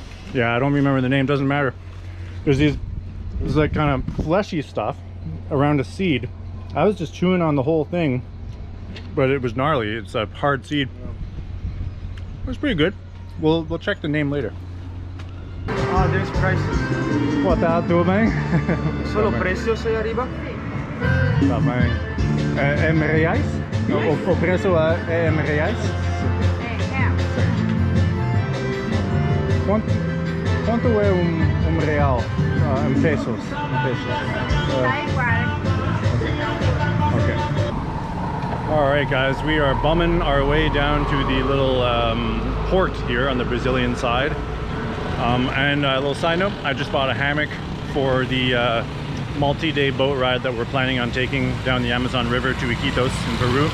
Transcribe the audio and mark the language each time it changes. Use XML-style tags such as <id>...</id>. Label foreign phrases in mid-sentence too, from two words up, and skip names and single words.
<en>Yeah, I don't remember the name, doesn't matter. There's this like kind of fleshy stuff around a seed. I was just chewing on the whole thing, but it was gnarly. It's a hard seed. It was pretty good. We'll check the name later. Ah, there's prices.</en> <pt>Boa tarde, tudo bem?</pt> <es>Solo precios aí arriba?</es> <pt>Tá bem. Em reais? O preço é em reais? Quanto é real em pesos?</pt> <en>Okay. All right, guys, we are bumming our way down to the little port here on the Brazilian side. And a little side note, I just bought a hammock for the multi-day boat ride that we're planning on taking down the Amazon River to Iquitos in Peru.</en>